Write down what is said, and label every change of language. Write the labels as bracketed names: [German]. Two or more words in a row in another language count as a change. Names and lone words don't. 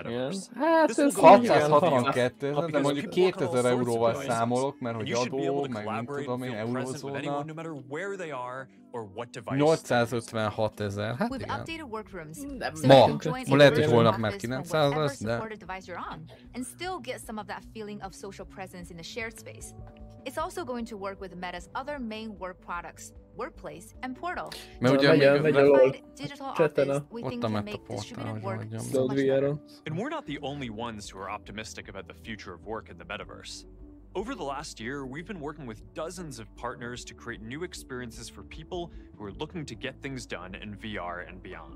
[Hungarian] Hát ez 662 ezer, de mondjuk 2000 euróval számolok, mert hogy adó, meg nem tudom én, eurózóna. 856 ezer, hát igen. Ma lehet, hogy holnap már 900 lesz, de... [English] It's also going to work with Meta's other main work products, Workplace and Portal. [Hungarian] Mert ugye [English] digital office, we think can make distributed work so much better. And we're not the only ones who are optimistic about the future of work in the metaverse. Over the last year, we've been working with dozens of partners to create new experiences for people who are looking to get things done in VR and beyond.